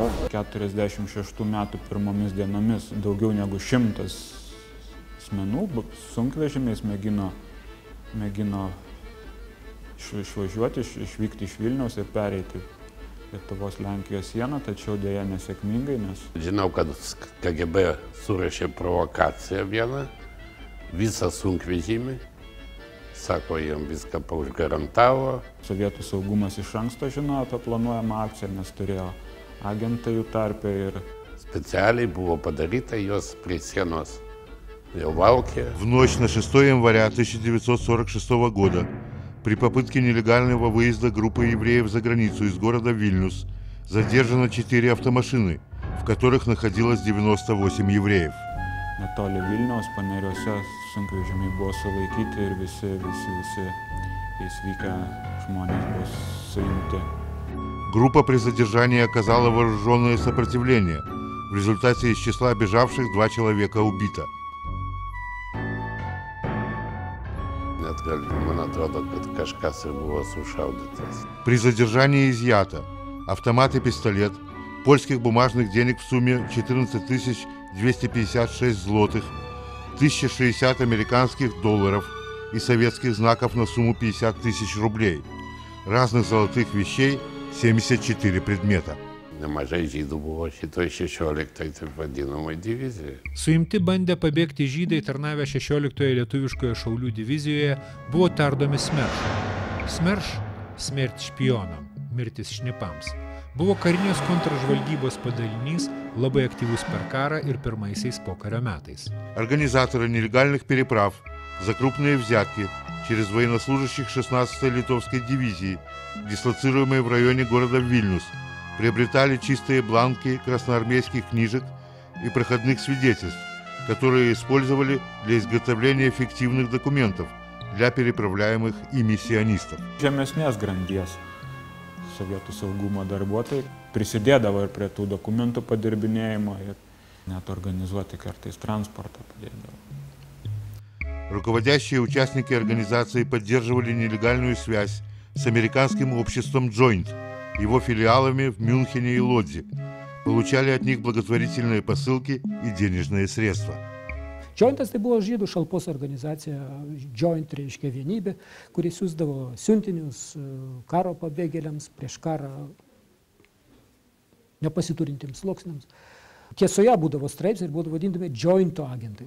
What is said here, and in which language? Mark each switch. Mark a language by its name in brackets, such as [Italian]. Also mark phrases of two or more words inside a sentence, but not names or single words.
[Lithuanian] 46 metų pirmomis dienomis daugiau negu 100 asmenų sunkvežimiais mėgino išvažiuoti, išvykti iš Vilniaus ir pereiti Lietuvos-Lenkijos sieną, tačiau dėja nesėkmingai, nes... Žinau, kad KGB surašė provokaciją vieną, visą sunkvežimį, sako, jiem viską paužgarantavo. Sovietų saugumas iš anksto žinojo apie planuojamą akciją, nes turėjo agentą jų tarpe ir... [Russian] Специально было подарито ее при сенос. В ночь на 6 января 1946 года при попытке нелегального выезда группы евреев за границу из города Вильнюс задержано 4 автомашины, в которых находилось 98 евреев. [Lithuanian] Netoli Vilniaus paneriuose sunkvežimiai buvo sulaikyti ir visi įsvykę žmonės buvo suimti. [Russian] Группа при задержании оказала вооруженное сопротивление. В результате из числа бежавших 2 человека убито. [Lithuanian] Man atrodo, kad kažkas ir buvo sušaudytas. [Russian] При задержании изъято автомат и пистолет, польских бумажных денег в сумме 14 256 злотых, 1060 американских долларов и советских знаков на сумму 50 тысяч рублей, разных золотых вещей 74 предмета. [Lithuanian] Nemažai žydų buvo šitoj 16 taip vadinamai divizijai. Suimti bandę pabėgti žydai tarnavę 16 lietuviškoje šaulių divizijoje buvo tardomi Smerš. Smerš – [Russian] смерть шпионам, [Lithuanian] mirtis šnipams. Buvo karinės kontražvalgybos padalinys, labai aktyvus per карą ir pirmaisiais pokario metais. [Russian] Организаторы нелегальных переправ за крупные взятки через военнослужащих 16-й литовской дивизии, дислоцируемой в районе города Вильнюс, приобретали чистые бланки красноармейских книжек и проходных свидетельств, которые использовали для изготовления фиктивных документов для переправляемых ими сионистов. [Lithuanian] Žemesnės grandies sovietų saugumo darbuotojai prisidėdavo ir prie tų dokumentų padirbinėjimo ir net organizuoti kartais transportą padėdavo. [Russian] Руководящие участники организации поддерживали нелегальную связь с американским обществом Joint, его филиалами в Мюнхене и Лодзе, получали от них благотворительные посылки и денежные средства. [Lithuanian] Jointas tai buvo žydų šalpos organizacija, Joint reiškia vienybė, kuri siųsdavo siuntinius karo pabėgėliams, prieš karą nepasiturintiems sluoksniams. Tiesoje būdavo straipsniai ir būdavo vadindami Jointo agentais.